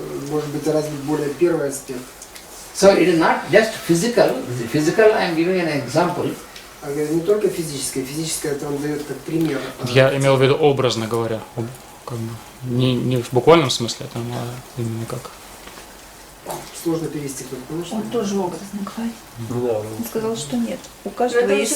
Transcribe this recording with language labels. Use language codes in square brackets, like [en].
[ru] может быть развит более первый аспект. [en] So it is not just physical. Physical, I am giving an example. [ru] Не только физическое, физическое это он дает как пример. Я имел в виду образно говоря, как бы, не в буквальном смысле, там, а именно как. Сложно перевести, кто понимаешь? Он тоже образно говорит. Да, Он сказал, что нет. У Это каждого уже есть